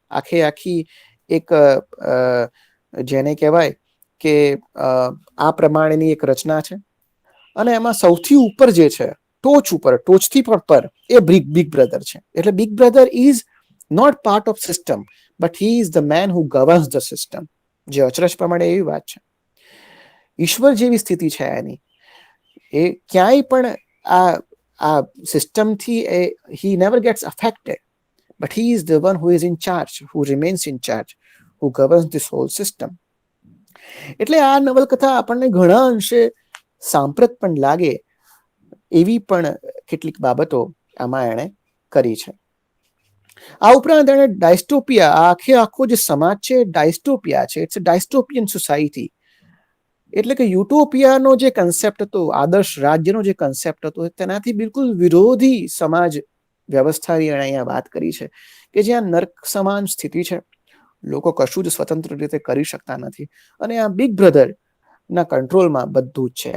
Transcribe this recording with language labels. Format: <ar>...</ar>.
<gu>આખી એક જેને કહેવાય કે આ પ્રમાણેની એક રચના છે. અને એમાં સૌથી ઉપર જે છે, ટોચથી પર એ બિગ બ્રધર છે.</gu> <en>એટલે big brother is not part of system, but he is the man who governs the system.</en> <gu>જે અચરજ પ્રમાણે એવી વાત છે. ઈશ્વર જેવી સ્થિતિ છે એની. એ ક્યાંય પણ આ સિસ્ટમથી</gu> <en>he never gets affected, but he is the one who is in charge, who remains in charge, who governs this whole system.</en> <gu>એટલે આ નવલકથા આપણને ઘણા અંશે સાંપ્રત પણ લાગે એવી પણ કેટલીક બાબતો આમાં એણે કરી છે. આ ઉપરાંત એણે ડાયસ્ટોપિયા, આખો જે સમાજ છે ડાયસ્ટોપિયા છે.</gu> <en>It's a dystopian society.</en> <gu>એટલે કે યુટોપિયાનો જે કન્સેપ્ટ હતો, આદર્શ રાજ્યનો જે કન્સેપ્ટ હતો, તેનાથી બિલકુલ વિરોધી સમાજ વ્યવસ્થાની એણે અહીંયા વાત કરી છે કે જ્યાં નર્ક સમાન સ્થિતિ છે, લોકો કશું જ સ્વતંત્ર રીતે કરી શકતા નથી, અને આ બિગ બ્રધર ના કંટ્રોલમાં બધું જ છે.</gu>